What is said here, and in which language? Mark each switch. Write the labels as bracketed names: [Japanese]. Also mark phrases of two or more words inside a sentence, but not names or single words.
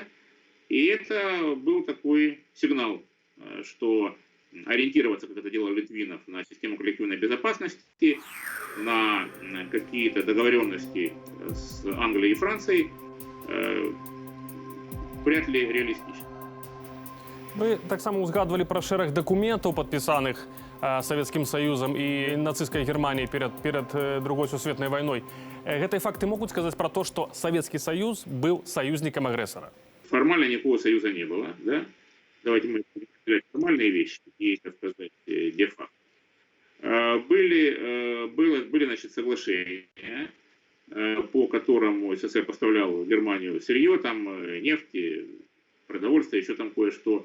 [Russian] И это был такой сигнал, что ориентироваться, как это делал Литвинов, на систему коллективной безопасности, на какие-то договоренности с Англией и Францией, вряд ли реалистично. [Belarusian] Вы так само узгадывали про шэраг документаў, падпісаных Савецкім Саюзам і нацысцкай Германіяй перад другой сусветнай вайной. Гэтыя факты могуць сказаць про то, што Савецкі Саюз быў саюзнікам агрэсара? [Russian] Формально никакого союза не было, да? Давайте мы будем определять формальные вещи и, так сказать, де-факто. Были, значит, соглашения, по которым СССР поставлял в Германию сырье, там, нефть, продовольствие, еще там кое-что.